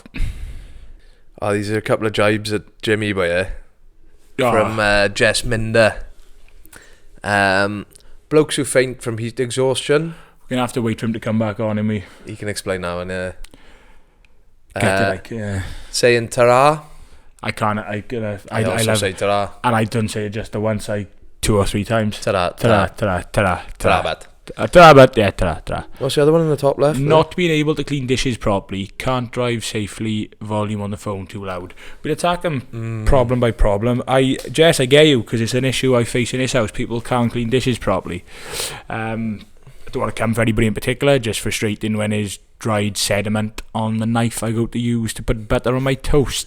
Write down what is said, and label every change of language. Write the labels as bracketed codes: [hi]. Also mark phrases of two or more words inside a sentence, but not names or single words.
[en] These are a couple of jibes at Jimmy by here. From Jess Minder. Blokes who faint from heat exhaustion. We're gonna have to wait for him to come back on, and he can explain now. And saying ta-ra. I can't. I also say ta-ra, and I don't say it just the once. 2 or 3 times. Ta-ra, ta-ra. Yeah, ta-ra. What's the other one in the top left? Not being able to clean dishes properly, can't drive safely, volume on the phone too loud. We'll attack them problem by problem. Jess, I get you, because it's an issue I face in this house. People can't clean dishes properly. I don't want to come for anybody in particular, just frustrating when there's dried sediment on the knife I go to use to put butter on my toast.